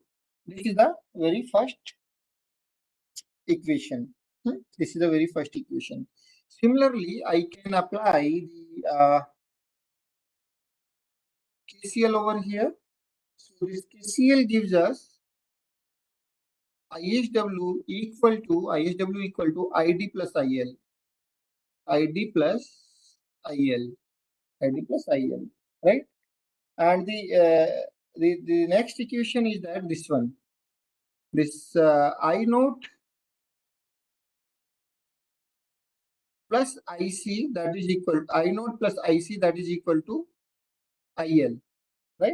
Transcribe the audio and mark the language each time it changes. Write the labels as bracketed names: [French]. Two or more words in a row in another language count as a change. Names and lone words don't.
[English] This is the very first equation. This is the very first equation. Similarly, I can apply the KCL over here. So this KCL gives us ISW equal to ID plus IL, ID plus IL, ID plus IL, right? And the next equation is that this one, this I naught plus IC that is equal I naught plus IC that is equal to IL, right?